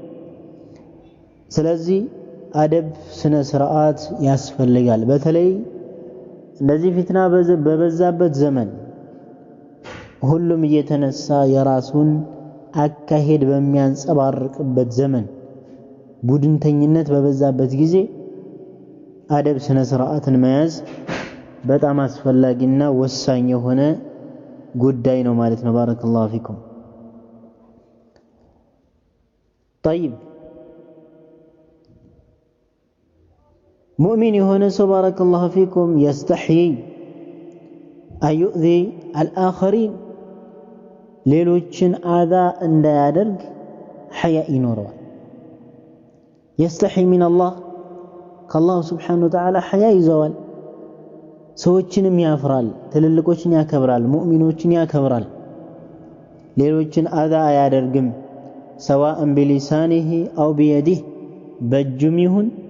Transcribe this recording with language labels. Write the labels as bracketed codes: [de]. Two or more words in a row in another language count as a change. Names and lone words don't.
[am] ስለዚህ አደብ ስነ ስርዓት ያስፈልጋል በተለይ እንደዚህ ፊትና በበዛበት ዘመን ሁሉም እየተነሳ የራሱን አካሄድ በሚያንጸባርቅበት ዘመን ቡድንተኝነት በበዛበት ጊዜ አደብ ስነ ስርዓትን መያዝ በጣም አስፈላጊና ወሳኝ የሆነ ጉዳይ ነው ማለት ነው። [ar] بارك الله فيكم። [am] طيب ሙእሚን የሆነ ሰው [ar] بارك الله فيكم يستحيي أن يؤذي الآخرين [am] ሌሎችን አዛ እንዳያደርግ ሐያ ይኖረዋል። [ar] يستحي من الله [am] ከአላህ [ar] سبحانه وتعالى [am] ሐያ ይዘዋል። ሰዎችንም ያፍራል፣ ትልልቆችን ያከብራል፣ ሙእሚኖችን ያከብራል። ሌሎችን አዛ አያደርግም። [ar] سواء بلسانه أو بيده [am] በእጁም ይሁን